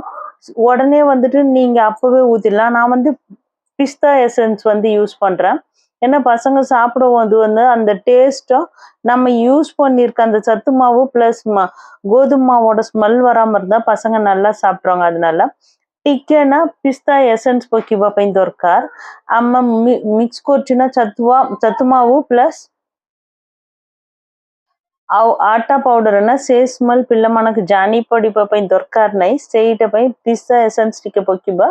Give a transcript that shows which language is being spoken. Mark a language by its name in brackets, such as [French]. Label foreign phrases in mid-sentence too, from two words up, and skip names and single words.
[Tamil] உடனே வந்துட்டு நீங்க அப்பவே ஊத்திடலாம். நான் வந்து [English] pista essence [Tamil] வந்து யூஸ் பண்றேன். ஏன்னா பசங்க சாப்பிடும்போது வந்து அந்த டேஸ்ட்டும் நம்ம யூஸ் பண்ணியிருக்க அந்த சத்து மாவு பிளஸ் கோதுமை மாவோட ஸ்மெல் வராம இருந்தா பசங்க நல்லா சாப்பிட்ருவாங்க। [Odia] அதனால ଟିକେ ନା [English] pista essence [Odia] ପକେଇବା ପାଇଁ ଦରକାର। ଆମେ ମିକ୍ସ କରୁଛୁ ନା ଛତୁ ମାವು ପ୍ଲସ୍ ଆଉ ଆଟା ପାଉଡର ନା ସେ ସ୍ମେଲ ପିଲାମାନଙ୍କୁ ଜାଣି ପଡିବା ପାଇଁ ଦରକାର ନାହିଁ। ସେଇଟା ପାଇଁ [English] pista essence [Odia] ଟିକେ ପକେଇବା।